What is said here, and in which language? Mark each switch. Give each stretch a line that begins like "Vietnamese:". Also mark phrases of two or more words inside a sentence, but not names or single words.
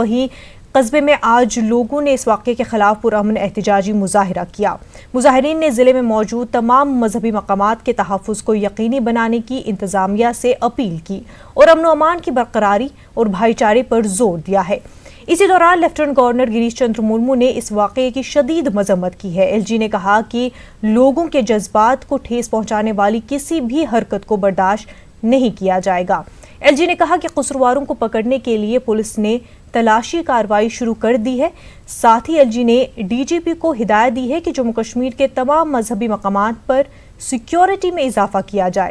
Urdu: وہیں قصبے میں آج لوگوں نے اس واقعے کے خلاف پرامن احتجاجی مظاہرہ کیا۔ مظاہرین نے ضلع میں موجود تمام مذہبی مقامات کے تحفظ کو یقینی بنانے کی انتظامیہ سے اپیل کی اور امن و امان کی برقراری اور بھائی چارے پر زور دیا ہے۔ اسی دوران لیفٹیننٹ گورنر گریش چندر مرمو نے اس واقعے کی شدید مذمت کی ہے۔ ایل جی نے کہا کہ لوگوں کے جذبات کو ٹھیس پہنچانے والی کسی بھی حرکت کو برداشت نہیں کیا جائے گا۔ ایل جی نے کہا کہ قصورواروں کو پکڑنے کے لیے پولیس نے تلاشی کارروائی شروع کر دی ہے۔ ساتھ ہی ایل جی نے ڈی جی پی کو ہدایت دی ہے کہ جموں کشمیر کے تمام مذہبی مقامات پر سیکیورٹی میں اضافہ کیا جائے۔